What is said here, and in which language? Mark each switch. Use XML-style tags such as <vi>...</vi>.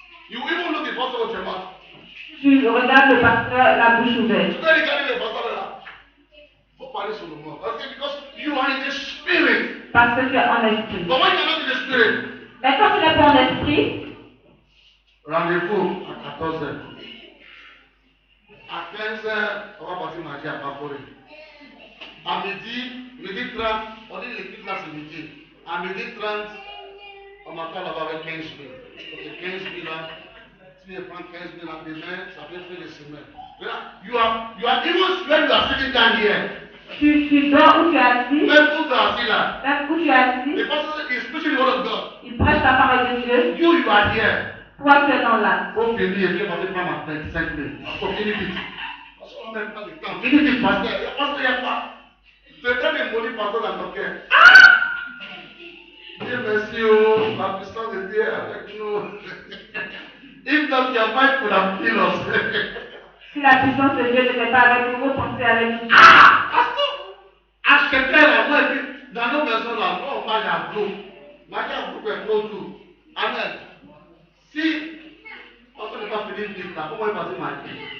<en>you even look the pastor with your mouth.</en> <fr>tu regardes le pasteur la bouche ouverte. Tu peux regarder le pasteur là. Faut parler sur le mot.</fr> <en>Because you are in the spirit.</en> <fr>Parce que tu es en esprit.</fr> <en>But when you are not in the spirit,</en> <fr>Mais quand tu n'es pas en esprit, rendez-vous à 14h. À 15h, on va partir manger à Paporé. À midi 30, on dit l'équipe là c'est midi. À midi 30, on m'attend là-bas avec 15 000. Donc 15 000 là, si je prends 15 000 là demain, ça peut faire des semaines.</fr> <en>You are even when you are sitting down here.</en> <fr>tu dors où tu es assis, Même où tu es assis là. même où tu es assis,</fr> <en>The pastor is preaching the word of God.</en> <fr>il prêche la parole de Dieu,</fr> <en>You are here.</en> <fr>toi tu es dans l'âme. Faut finir et puis on va prendre ma 25 000. Faut finir vite. Parce qu'on n'a même pas le temps. Finis vite, pasteur. Parce qu'il n'y a pas. C'est très bien maudit pasteur dans ton cœur. Dieu merci, oh, la puissance de Dieu est avec nous.</fr> <en>If not, your mind could have killed us.</en> <fr>Si la puissance de Dieu n'était pas avec nous, pensez avec nous. Pasteur, achetez la moi, dans nos maisons là, on mange à groupe. Manger à groupe est trop doux. Amen. Si on ne peut pas finir vite là, comment il va se manger?</fr>